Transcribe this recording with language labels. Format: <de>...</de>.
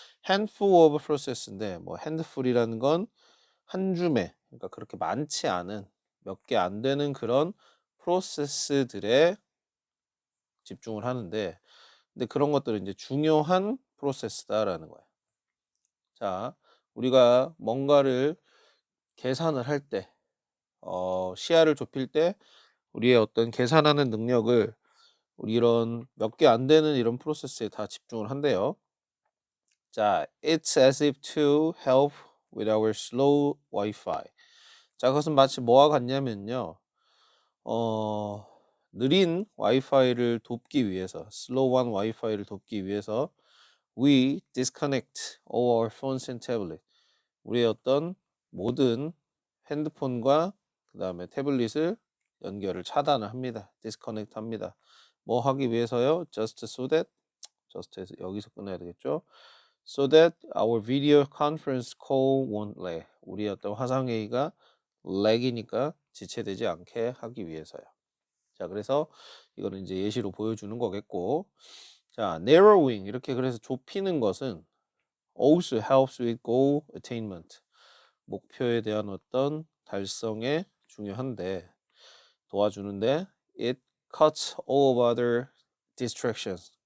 <en>handful of process</en> <ko>인데, 뭐 handful이라는 건 한 줌에, 그러니까 그렇게 많지 않은 몇 개 안 되는 그런 프로세스들에 집중을 하는데, 근데 그런 것들은 이제 중요한 프로세스다라는 거예요. 자, 우리가 뭔가를 계산을 할 때, 시야를 좁힐 때 우리의 어떤 계산하는 능력을 우리 이런 몇 개 안 되는 이런 프로세스에 다 집중을 한대요.</ko> <en>자, it's as if to help with our slow Wi-Fi.</en> <ko>자, 그것은 마치 뭐와 같냐면요. 어, 느린 와이파이를 돕기 위해서, 슬로우한 와이파이를 돕기 위해서</ko> <en>we disconnect all our phones and tablet.</en> <ko>우리의 어떤 모든 핸드폰과 그 다음에 태블릿을 연결을 차단을 합니다. 디스커넥트 합니다. 뭐 하기 위해서요?</ko> <en>Just so that,</en> <ko>just에서 여기서 끝내야 되겠죠?</ko> <en>So that our video conference call won't lag.</en> <ko>우리 어떤 화상회의가 lag이니까 지체되지 않게 하기 위해서요. 자, 그래서 이거는 이제 예시로 보여주는 거겠고, 자, narrowing 이렇게 그래서 좁히는 것은</ko> <en>also helps with goal attainment.</en> <ko>목표에 대한 어떤 달성에 중요한데 도와주는데</ko> <en>it cuts all of other distractions.</en>